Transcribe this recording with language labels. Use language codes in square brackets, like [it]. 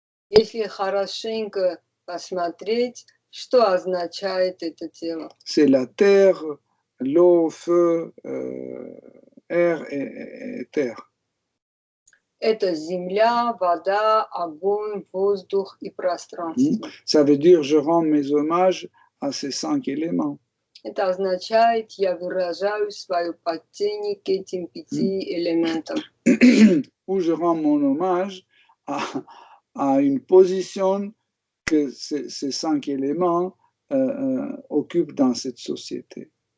[ru] Если хорошенько посмотреть, что означает это тело? [fr] C'est la terre, l'eau, feu, air et terre. [ru] Это земля, вода, огонь, воздух и пространство. [fr] Ça veut dire je rends mes hommages à ces 5 éléments. [ru] Это означает, я выражаю свое почтение к этим 5 элементам. [fr] Ou je rends mon hommage à une position que ces 5 éléments occupent dans cette société.